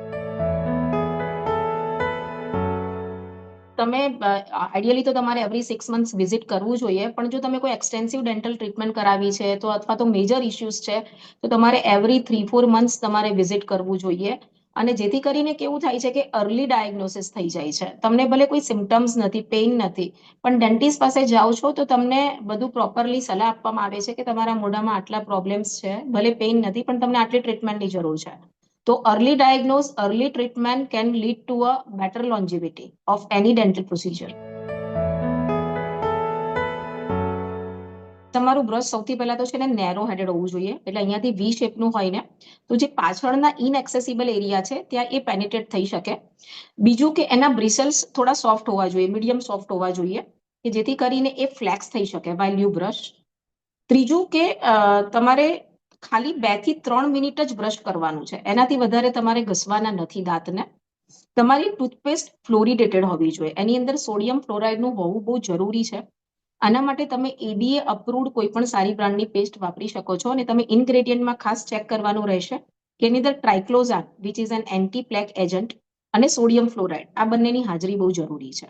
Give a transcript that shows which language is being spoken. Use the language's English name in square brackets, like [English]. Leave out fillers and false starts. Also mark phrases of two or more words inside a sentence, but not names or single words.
[Gujarati] તમે આઈડિયલી તો તમારે [English] every 6 months [Gujarati] વિઝિટ કરવું જોઈએ, પણ જો તમે કોઈ [English] extensive dental treatment [Gujarati] કરાવી છે તો અથવા તો [English] major issues [Gujarati] છે તો તમારે [English] every 3-4 months [Gujarati] તમારે વિઝિટ કરવું જોઈએ. અને જેથી કરીને કેવું થાય છે કે [English] early diagnosis [Gujarati] થઈ જાય છે. તમને ભલે કોઈ સિમ્ટમ્સ નથી, પેઇન નથી, પણ ડેન્ટિસ્ટ પાસે જાઓ છો તો તમને બધું પ્રોપરલી સલાહ આપવામાં આવે છે કે તમારા મોઢામાં આટલા પ્રોબ્લેમ્સ છે, ભલે પેઇન નથી પણ તમને આટલી ટ્રીટમેન્ટની જરૂર છે. [English] તો early diagnose, early treatment can lead to a better longevity of any dental procedure. [Gujarati] તમારું બ્રશ સૌથી પહેલા તો છે ને [English] narrow headed [Gujarati] હોવું જોઈએ, એટલે અહીંયાથી વી શેપનું હોય ને તો જે પાછળના [English] inaccessible area [Gujarati] છે ત્યાં એ પેનિટ્રેટ થઈ શકે. બીજું કે એના બ્રિસલ્સ થોડા સોફ્ટ હોવા જોઈએ, [English] medium soft [Gujarati] હોવા જોઈએ, કે જેથી કરીને એ ફ્લેક્સ થઈ શકે [English] while you brush. [Gujarati] ત્રીજું કે તમારે ખાલી 2 થી 3 મિનિટ જ બ્રશ કરવાનું છે, એનાથી વધારે તમારે ઘસવાના નથી દાંતને. તમારી ટૂથપેસ્ટ ફ્લોરિડેટેડ હોવી જોઈએ, એની અંદર [English] sodium fluoride [Gujarati] હોવું બહુ જરૂરી છે. આના માટે તમે [English] ADA approved [Gujarati] કોઈ પણ સારી બ્રાન્ડની પેસ્ટ વાપરી શકો છો અને તમે ઇન્ગ્રેડિયન્ટમાં ખાસ ચેક કરવાનું રહેશે કે એની અંદર [English] triclosan which is an anti plaque agent [Gujarati] અને [English] sodium fluoride, [Gujarati] આ બંનેની હાજરી બહુ જરૂરી છે.